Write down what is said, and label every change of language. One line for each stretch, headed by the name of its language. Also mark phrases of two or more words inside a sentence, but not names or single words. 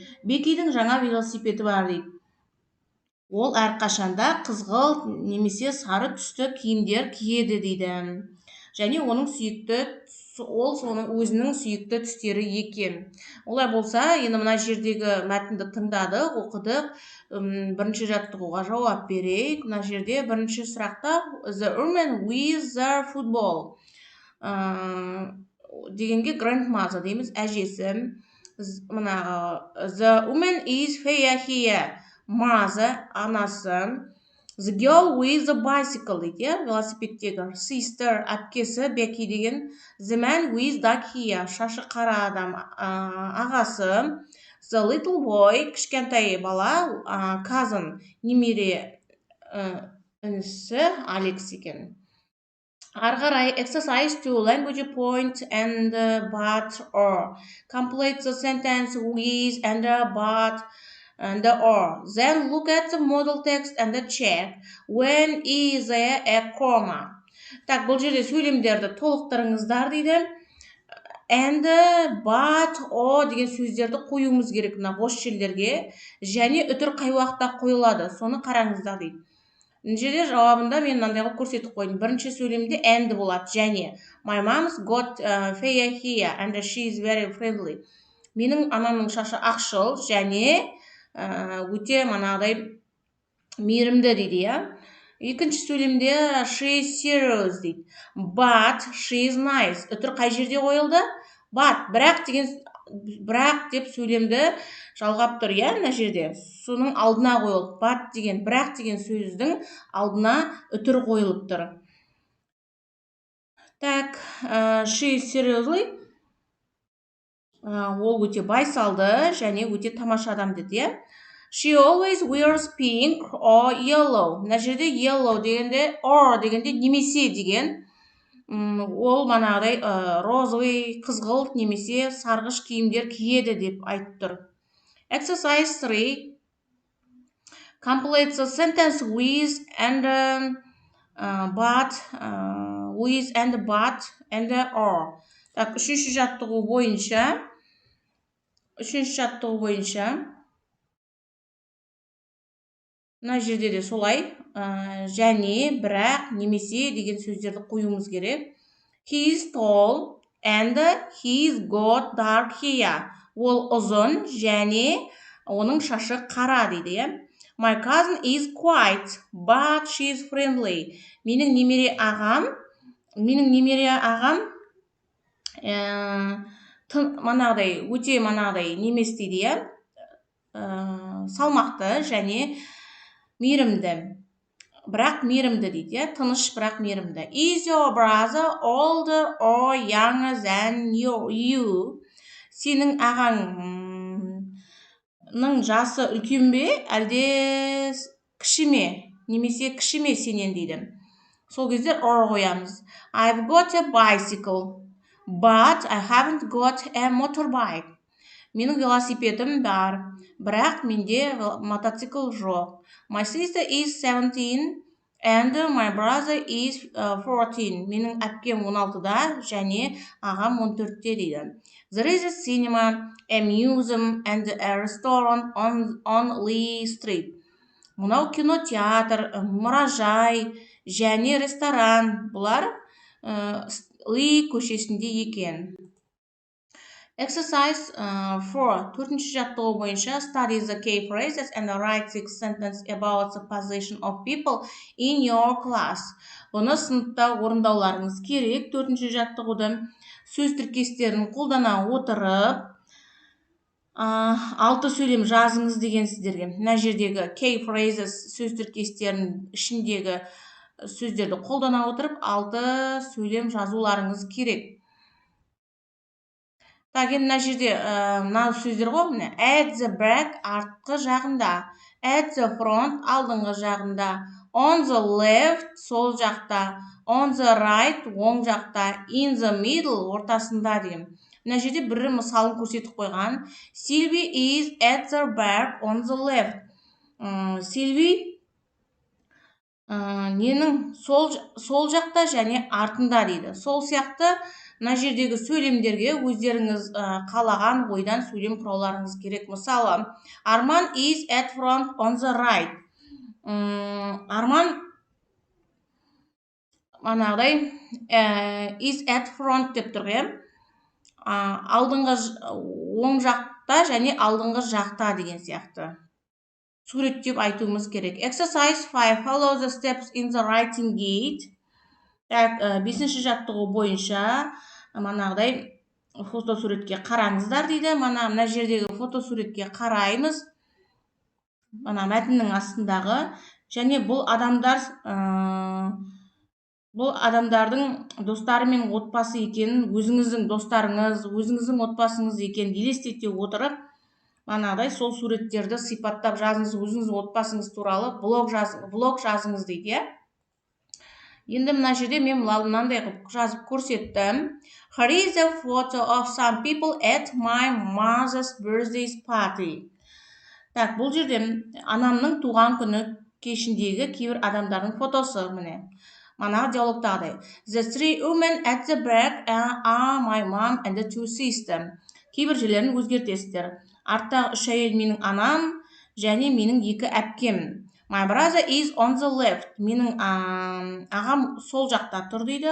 Kazakh: Бекидің жаңа велосипеді бар дейді. Ол әрқашанда қызғылт немесе сары түсті киімдер киеді дейді. Және ол соның өзінің сүйікті түстері екен. Олай болса, енді мына жердегі мәтінді тыңдадық, оқыдық. Бірінші жаттығуға жауап берейік. Мына жерде бірінші сұрақта
English: the woman with the football
Kazakh: дегенге grandmother дейміз, әжесі.
English: The woman is here, mother, анасы. The girl with the bicycle
Kazakh: дейді, велосипедтегі. Sister, әпкесі, Becky деген.
English: The man with dark hair,
Kazakh: шашы қара адам, ағасы.
English: The little boy,
Kazakh: кішкентай бала, cousin, немере інісі, Алекс екен.
English: Арғарай, exercise 2, language point and but or. Complete the sentence with and but and or. Then look at the model text and check when is there a comma.
Kazakh: Бұл жерде сөйлемдерді толықтырыңыздар дейді.
English: And but or
Kazakh: деген сөздерді қоюымыз керек мына бос жерлерге, және үтір қай уақытта қойылады, соны қараңыздар дейді. Жерде жауабында мен мынандай қылып көрсетіп қойдым. Бірінші сөйлемде and болады, және
English: my mom's got fair hair and she's very friendly.
Kazakh: Менің анамның шашы ақшыл және өте мейірімді дейді, Екінші сөйлемде
English: she's serious
Kazakh: дейді.
English: But she's nice.
Kazakh: Үтір қай жерде қойылды? But, бірақ деп сөйлемді жалғап тұр, мына жерде. Соның алдына қойылды. But деген, бірақ деген сөздің алдына үтір қойылып тұр. Так,
English: she's seriously.
Kazakh: Ол өте байсалды және өте тамаша адам деді.
English: She always wears pink or yellow.
Kazakh: Мына жерде yellow дегенде, or дегенде немесе деген. Ол розовый, қызғылт немесе сарғыш киімдер киеді деп айтып тұр.
English: Exercise 3. Complete the sentence with and but and or.
Kazakh: Так, үшінші жаттығу бойынша мына жерде де солай, және, бірақ, немесе деген сөздерді қоюымыз керек.
English: He is tall and he's got dark hair.
Kazakh: Ол ұзын және оның шашы қара дейді.
English: My cousin is quiet, but she's friendly.
Kazakh: Менің немере ағам өте немес дейді, салмақты және мейірімді. Бірақ мейірімді дейді, тыныш бірақ мейірімді.
English: Is your brother older or younger than you?
Kazakh: Сенің ағаңның жасы үлкен бе, әлде кіші ме? Немесе кіші ме сенен дейді. Сол кезде or қоямыз.
English: I've got a bicycle, but I haven't got a motorbike.
Kazakh: Менің велосипедім бар, бірақ менде мотоцикл жоқ.
English: My sister is 17 and my brother is 14.
Kazakh: Менің әпкем 16-да және ағам 14-те дейді.
English: There is a cinema, a museum and a restaurant on Lee Street.
Kazakh: Мынау кинотеатр, мұражай және ресторан. Бұлар Ли көшесінде екен.
English: Exercise 4.
Kazakh: Төртінші жаттығу бойынша
English: study the key phrases and write 6 sentences about the position of people in your class.
Kazakh: Бұны сыныпта орындауларыңыз керек. Төртінші жаттығуды сөз тіркестерін қолдана отырып 6 сөйлем жазыңыз деген сіздерге. Мына жердегі
English: key phrases
Kazakh: сөз тіркестерінің ішіндегі сөздерді қолдана отырып 6 сөйлем жазуларыңыз керек. Так, енді мына жерде мына сөздер ғой, міне
English: at the back
Kazakh: артқы жағында,
English: at the front
Kazakh: алдыңғы жағында,
English: on the left
Kazakh: сол жақта,
English: on the right
Kazakh: оң жақта,
English: in the middle
Kazakh: ортасында деген. Мына жерде бір мысалын көрсетіп қойған.
English: Sylvie is at the back on the left.
Kazakh: Сильви ненің сол жақта және артында дейді. Сол сияқты мына жердегі сөйлемдерге өздеріңіз қалаған ойдан сөйлем құрауларыңыз керек.
English: Мысалы, Арман is at front on the right.
Kazakh: Арман манағыдай
English: is at front
Kazakh: деп тұр, алдыңғы оң жақта және алдыңғы жақта деген сияқты. Суреттеп айтуымыз керек.
English: Exercise 5. Follow the steps in the writing guide.
Kazakh: 5-ші жаттығу бойынша манағыдай фотосуретке қараңыздар дейді. Мына жердегі фотосуретке қараймыз. Мына мәтіннің астындағы және бұл адамдардың достары мен отбасы екенін, өзіңіздің достарыңыз, өзіңіздің отбасыңыз екенін елестете отырып, манағыдай сол суреттерді сипаттап жазыңыз, өзіңіздің отбасыңыз туралы блог жазыңыз дейді. Енді мына жерде мен мынандай қылып жазып көрсеттім.
English: Here is a photo of some people at my mother's birthday party.
Kazakh: Так, бұл жерде анамның туған күні кешіндегі кейбір адамдардың фотосы, міне. Мана диалогтағыдай.
English: The 3 women at the back are my mom and the 2 sisters.
Kazakh: Кейбір жерлерін өзгертесіздер. Арттағы 3 әйел менің анам және менің 2 әпкем.
English: My brother is on the left.
Kazakh: Менің ағам сол жақта тұр дейді.